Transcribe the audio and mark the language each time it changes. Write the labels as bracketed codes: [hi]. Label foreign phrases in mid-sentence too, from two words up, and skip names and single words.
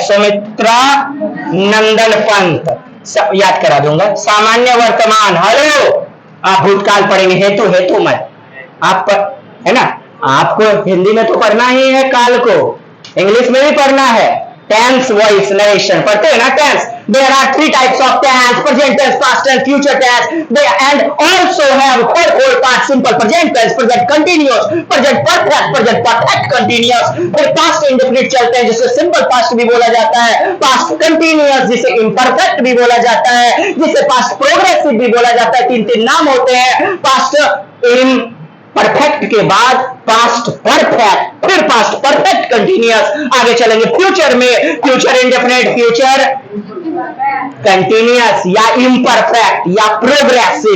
[hi] सुमित्रा नंदन पंत, याद करा दूंगा। सामान्य वर्तमान, हेलो, आप भूतकाल पढ़ेंगे, हेतु हेतु मत। आप है ना, आपको हिंदी में तो पढ़ना ही है, काल को इंग्लिश में भी पढ़ना है। [en] tense, voice, narration [hi] पढ़ते हैं ना। टेंस, [en] there are 3 types of tense: present tense, past tense, future tense. They and also have 4 parts: simple present tense, present continuous, present perfect, present perfect continuous। [hi] फिर [en] past indefinite [hi] चलते हैं, जिसे [en] simple past [hi] भी बोला जाता है, [en] past continuous [hi] जिसे imperfect भी बोला जाता है, जिसे [en] past progressive [hi] भी बोला जाता है। 3 नाम होते हैं। [en] past perfect [hi] के बाद [en] past perfect, फिर past perfect continuous। [hi] आगे चलेंगे फ्यूचर में, [en] future indefinite, future continuous या imperfect या progressive।